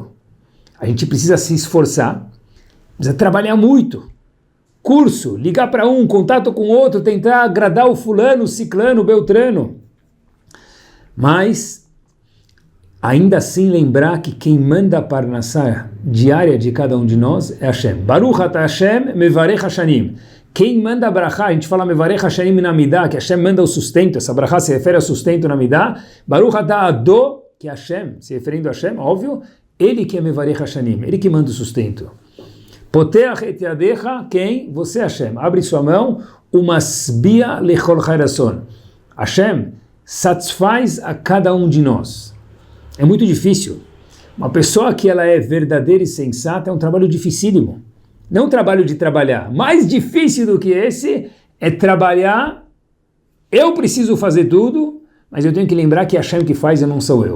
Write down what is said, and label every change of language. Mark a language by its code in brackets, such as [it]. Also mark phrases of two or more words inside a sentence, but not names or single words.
[pt] A gente precisa se esforçar, precisa trabalhar muito. curso, ligar para um, contato com outro, tentar agradar o fulano, o ciclano, o beltrano. Mas, ainda assim lembrar que quem manda a parnassá diária de cada um de nós é Hashem. [he] ברוך אתה השם מברך השנים. [pt] Quem manda a brachá, a gente fala [he] מברך השנים [pt] na midah, que Hashem manda o sustento, essa brachá se refere ao sustento na midah. [he] ברוך אתה אדו, [pt] que Hashem, se referindo a Hashem, óbvio, ele que é [he] מברך השנים, [pt] ele que manda o sustento. [he] פותח את ידך, [pt] quem? Você, Hashem. Abre sua mão, [he] ומשביע לכל חירצון. [pt] Hashem satisfaz a cada um de nós. É muito difícil. Uma pessoa que ela é verdadeira e sensata é um trabalho dificílimo. Não um trabalho de trabalhar. Mais difícil do que esse é trabalhar. Eu preciso fazer tudo, mas eu tenho que lembrar que Hashem que faz e não sou eu.